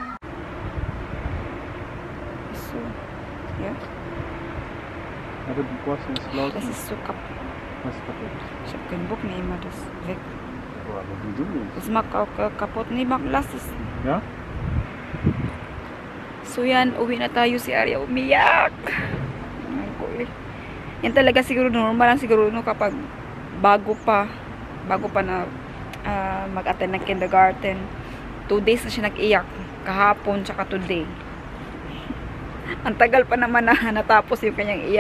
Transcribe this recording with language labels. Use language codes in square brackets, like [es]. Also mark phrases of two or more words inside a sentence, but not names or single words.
[en] So, yeah. [de] Das ist so kaputt. Was kaputt? Ich habe keinen Bock mehr immer das weg. Oh, aber wieso nicht? Das mag auch kaputt. Nee, lass es. Ja? [tl] So yan, uwi na tayo. Si Arya umiyak. Yan talaga siguro normal lang siguro no, kapag bago pa na mag-attend ng kindergarten. 2 days na siya nag-iyak. Kahapon tsaka today. Ang tagal pa naman na natapos yung kanyang iyak.